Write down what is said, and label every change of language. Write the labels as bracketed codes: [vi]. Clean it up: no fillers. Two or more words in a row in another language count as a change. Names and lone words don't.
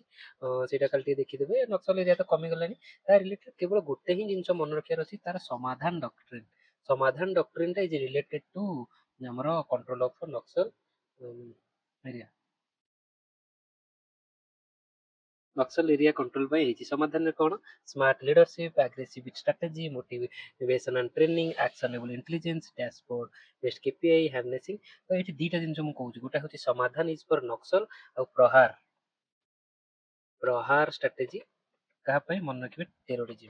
[or] ସେଇଟା ଖାଲି ଟିକେ ଦେଖିଦେବେ। ନକ୍ସଲ ଏରିଆ ତ କମିଗଲାଣି। ତା ରିଲେଟେଡ କେବଳ ଗୋଟେ ହିଁ ଜିନିଷ ମନେ ରଖିବାର ଅଛି, ତାର ସମାଧାନ ଡକ୍ଟ୍ରିନ୍। ସମାଧାନ ଡକ୍ଟ୍ରିନଟା [en] is related to [or] ଆମର [en] control of Naxal area. Naxal area control [or] ପାଇଁ ହେଇଛି। ସମାଧାନରେ କ'ଣ [en] smart leadership, aggressive strategy, motivation and training, actionable intelligence, dashboard based KPI, harnessing. [or] ତ ଏଠି ଦିଟା ଜିନିଷ ମୁଁ କହୁଛି, ଗୋଟେ ହଉଛି ସମାଧାନ [en] is for [or] ନକ୍ସଲ ଆଉ ପ୍ରହାର। ପ୍ରହାର ଷ୍ଟ୍ରାଟେଜି କାହା ପାଇଁ ମନେ ରଖିବେ, ଟେରୋରିଜିମ।